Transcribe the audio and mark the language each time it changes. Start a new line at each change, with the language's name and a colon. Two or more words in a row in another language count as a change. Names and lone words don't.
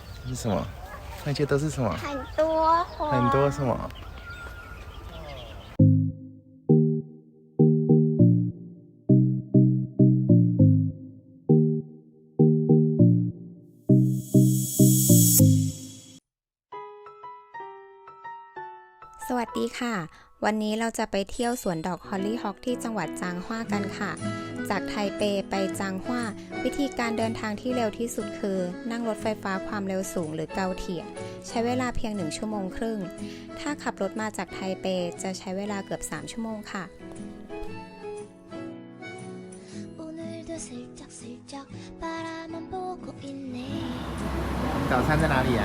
Chinese: 是什么？那些都是什么？很多花，很多什么？
Thai: สวัสดีค่ะวันนี้เราจะไปเที่ยวสวนดอกฮอลลี่ฮอคที่จัง หวัดจางฮวากันค่ะจากไทเปไปจางฮวาวิธีการเดินทางที่เร็วที่สุดคือนั่งรถไฟฟ้าความเร็วสูงหรือเกาเทียใช้เวลาเพียง1 ชั่วโมงครึ่งถ้าขับรถมาจากไทเปจะใช้เวลาเกือบ3 ชั่วโมงค่ะ
Chinese: 早餐在哪里啊？